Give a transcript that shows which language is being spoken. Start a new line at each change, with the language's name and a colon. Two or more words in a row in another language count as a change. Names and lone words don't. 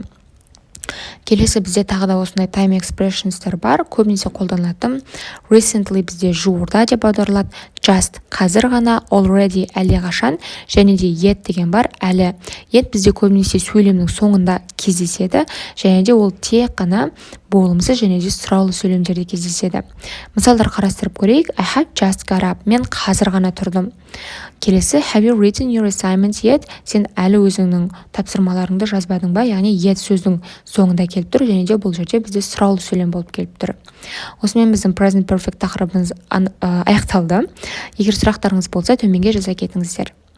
Kazakh: Келесі бізде тағы да осындай
English: time expressionстер
Kazakh: бар. Көбінесе қолданылатын recently бізде жуырда деп аударылады. Just қазір ғана, already әлдеқашан, және де yet деген бар, әлі. Yet бізде көбінесе сөйлемнің соңында кездеседі, және де ол тек қана болымсыз және де сұраулы сөйлемдерде кездеседі. Мысалдар қарастырып көрейік.
English: I have just got up.
Kazakh: Мен қазір ғана тұрдым. Келесі,
English: have you written your assignment yet?
Kazakh: Сен әлі өзіңнің тапсырмаларыңды жазбадың ба? Яғни yet сөздің соңында келіп тұр, және де бұл жерде бізде сұраулы сөйлем болып келіп тұр. Осымен біздің
English: present perfect
Kazakh: тақырыбымыз аяқталды. Егер сұрақтарыңыз болса, төменге жаза кетіңіздер.